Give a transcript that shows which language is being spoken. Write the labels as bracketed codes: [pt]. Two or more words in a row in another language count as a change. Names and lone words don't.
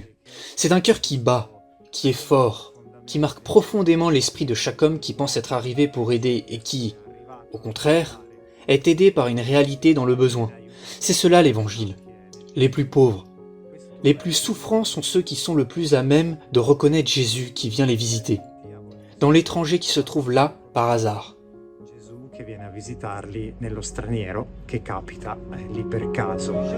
[fr] C'est un cœur qui bat, qui est fort, qui marque profondément l'esprit de chaque homme qui pense être arrivé pour aider et qui, au contraire, est aidé par une réalité dans le besoin. C'est cela l'évangile. Les plus pauvres, les plus souffrants sont ceux qui sont le plus à même de reconnaître Jésus qui vient les visiter, dans l'étranger qui se trouve là par hasard. [it] Gesù che viene a visitarli nello straniero che capita lì per caso.